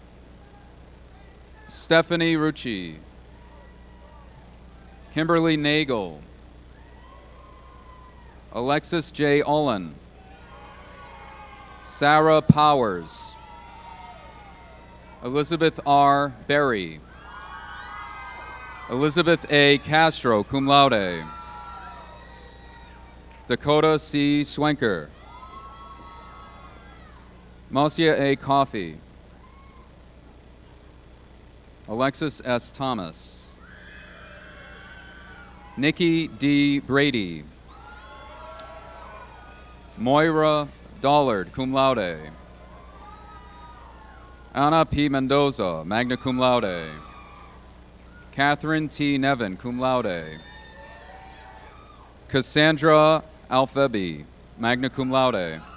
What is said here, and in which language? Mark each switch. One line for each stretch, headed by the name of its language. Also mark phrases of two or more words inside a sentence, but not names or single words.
English: Stephanie Rucci. Kimberly Nagel. Alexis J. Olin. Sarah Powers. Elizabeth R. Berry. Elizabeth A. Castro,
Latin: cum laude.
English: Dakota C. Swenker. Marcia A. Coffey. Alexis S. Thomas. Nikki D. Brady. Moira Dollard,
Latin: cum laude.
English: Anna P. Mendoza,
Latin: magna cum laude.
English: Catherine T. Nevin,
Latin: cum laude.
English: Cassandra Alfebi,
Latin: magna cum laude.